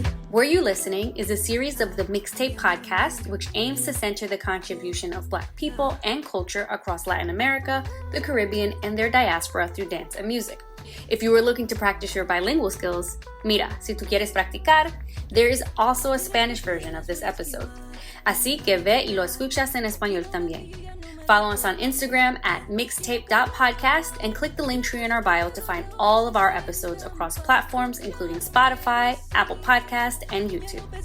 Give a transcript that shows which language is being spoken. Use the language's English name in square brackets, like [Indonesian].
[English] Were You Listening is a series of the Mixedtape podcast, which aims to center the contribution of Black people and culture across Latin America, the Caribbean, and their diaspora through dance and music. If you were looking to practice your bilingual skills, [Spanish] mira, si tú quieres practicar, [English] there is also a Spanish version of this episode. [Spanish] Así que ve y lo escuchas en español también. [English] Follow us on Instagram at mixedtape.podcast and click the link tree in our bio to find all of our episodes across platforms including Spotify, Apple Podcast, and YouTube.